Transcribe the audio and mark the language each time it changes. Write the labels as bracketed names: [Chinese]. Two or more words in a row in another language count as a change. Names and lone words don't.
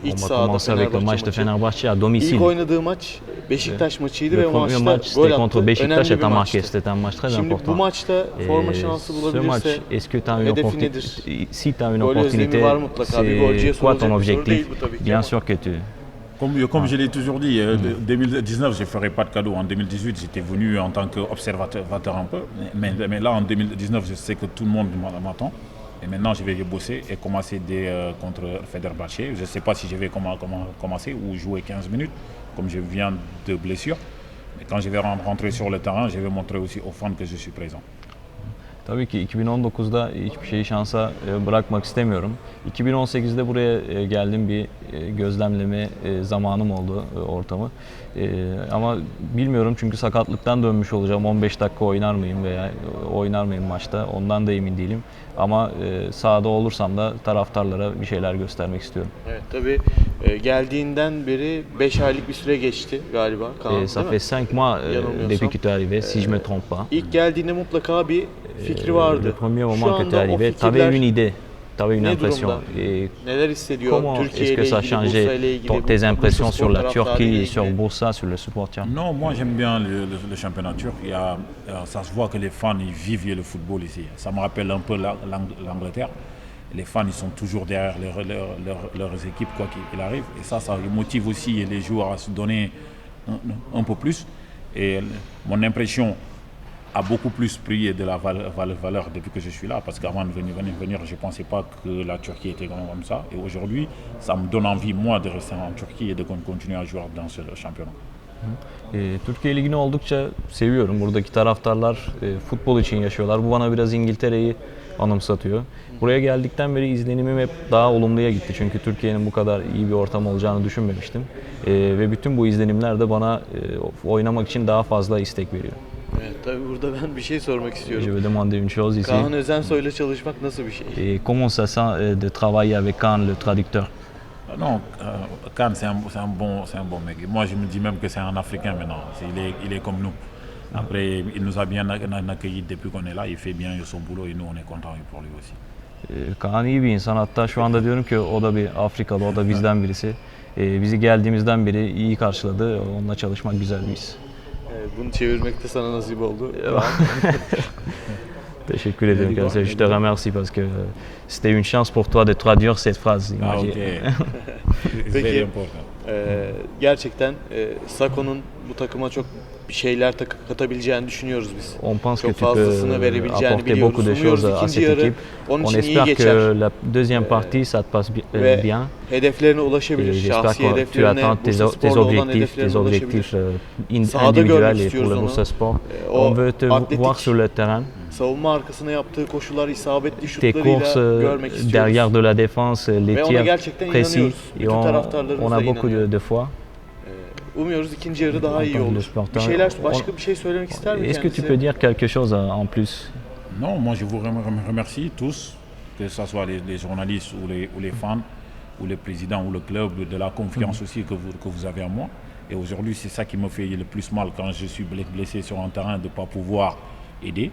[Turkish] İç sahada Fenerbahçe maçı. İlk oynadığı maç Beşiktaş maçıydı ve o maçta gol attı. Önemli bir maçtı. Şimdi bu maçta forma şansı bulabilirse hedefi nedir? Gol özlemi var mutlaka. Bir golcüye sorulacak bir soru değil bu tabii ki. [French] Bien sûr que tu... Comme je l'ai toujours dit, 2019, je ne ferai pas de cadeau. En 2018, j'étais venu en tant qu'observateur un peu. Mais là, en 2019, je sais que tout le monde m'attend. Et maintenant, je vais bosser et commencer contre Fenerbahçe. Je ne sais pas si je vais commencer ou jouer 15 minutes, comme je viens de blessure. Mais quand je vais rentrer sur le terrain, je vais montrer aussi aux fans que je suis présent. [Turkish] Tabii ki 2019'da hiçbir şeyi şansa bırakmak istemiyorum. 2018'de buraya geldim, bir gözlemleme zamanım oldu ortamı. Ama bilmiyorum çünkü sakatlıktan dönmüş olacağım. 15 dakika oynar mıyım veya oynar mıyım maçta ondan da emin değilim. Ama sahada olursam da taraftarlara bir şeyler göstermek istiyorum. Evet, tabii geldiğinden beri 5 aylık bir süre geçti galiba Kaan, [French] Ça fait 5 mois depuis que tu es arrivé, si je me trompe pas. [Turkish] İlk geldiğinde mutlaka bir fikri vardı. [French] Le premier moment que tu es arrivé, tu avais une idée, tu avais une impression. [Turkish] Neler hissediyor? [French] Comment est-ce que ça a changé tes impressions sur la Turquie et sur Bursa, sur le supporter? Non, moi j'aime bien le championnat turc. Ça se voit que les fans ils vivent le football ici. Ça me rappelle un peu l'Angleterre. Les fans ils sont toujours derrière leurs équipes quoi qu'il arrive. Et ça motive aussi les joueurs à se donner un peu plus. Et mon impression a beaucoup plus pris de la valeur depuis que je suis là. Parce qu'avant de venir, je ne pensais pas que la Turquie était comme ça. Et aujourd'hui, ça me donne envie, moi, de rester en Turquie et de continuer à jouer dans ce championnat. [Turkish] Türkiye Ligi'ni oldukça seviyorum. Buradaki taraftarlar futbol için yaşıyorlar. Bu bana biraz İngiltere'yi anımsatıyor. Buraya geldikten beri izlenimim hep daha olumluya gitti. Çünkü Türkiye'nin bu kadar iyi bir ortam olacağını düşünmemiştim. Ve bütün bu izlenimler de bana oynamak için daha fazla istek veriyor. Evet, tabii burada ben bir şey sormak [French] Je [Turkish] istiyorum. [French] vais demander une chose ici. [Turkish] Kaan Özensoy'la çalışmak nasıl bir şey? [French] Et comment ça sent de travailler avec Kaan, le traducteur? Non, Khan, c'est un bon mec. Et moi, je me dis même que c'est un Africain maintenant. Il est comme nous. Après, il nous a bien accueillis depuis qu'on est là. Il fait bien son boulot et nous, on est contents pour lui aussi. [Turkish] Kaan iyi bir insan. Hatta şu anda diyorum ki o da bir Afrikalı, o da bizden birisi. Bizi geldiğimizden beri iyi karşıladı. Onunla çalışmak güzel bir his. Bunu çevirmek de sana nasip oldu. Teşekkür ederim kendisine. [French] Je te remercie parce que c'était une chance pour toi de traduire cette phrase. Ah, [English] Imagine. ok. It's very [Turkish] Peki, [English] important. [Turkish] gerçekten Sako'nun bu takıma çok bir şeyler katabileceğini düşünüyoruz biz. [French] On pense [Turkish] Çok [French] que tu peux [Turkish] fazlasını verebileceğini [French] apporter [Turkish] biliyoruz. [French] beaucoup de [Turkish] Umuyoruz [French] choses à [Turkish] ikinci [French] cette [Turkish] yarı [French] équipe. [Turkish] onun [French] On [Turkish] için iyi [French] espère [Turkish] geçer. [French] que la deuxième partie, ça te passe [Turkish] Ve [French] bien. [Turkish] hedeflerine ulaşabilir. [French] J'espère [Turkish] Şahsi [French] que tu [Turkish] hedeflerine, [French] atteins tes [Turkish] Bursaspor'la olan [French] objectifs, tes [Turkish] hedeflerine [French] objectifs [Turkish] ulaşabilir. Sahada görmek [French] individuels et pour [Turkish] istiyoruz [French] le [Turkish] onu. [French] Bursa Sport. [Turkish] O [French] On veut te [Turkish] atletik, [French] voir sur le terrain. [Turkish] savunma arkasına yaptığı koşular, isabetli [French] Tes [Turkish] şutlarıyla [French] courses [Turkish] görmek istiyoruz. [French] derrière de la défense, les [Turkish] Ve ona [French] tirs [Turkish] gerçekten [French] précis. [Turkish] inanıyoruz. [French] Et [Turkish] Bütün taraftarlarımız [French] on [Turkish] da [French] a beaucoup [Turkish] inanıyor. [French] de foi. [Turkish] Umuyoruz ikinci yarı daha iyi [French] Entendre le [Turkish] olur. [French] sporteur. [Turkish] Bir şeyler, başka bir şey söylemek ister mi [French] Est-ce que tu [Turkish] kendisi? [French] peux dire quelque chose en plus? Non, moi je vous remercie tous, que ce soit les journalistes ou les fans, ou les présidents ou le club, de la confiance aussi que vous avez en moi. Et aujourd'hui, c'est ça qui me fait le plus mal quand je suis blessé sur un terrain de ne pas pouvoir aider.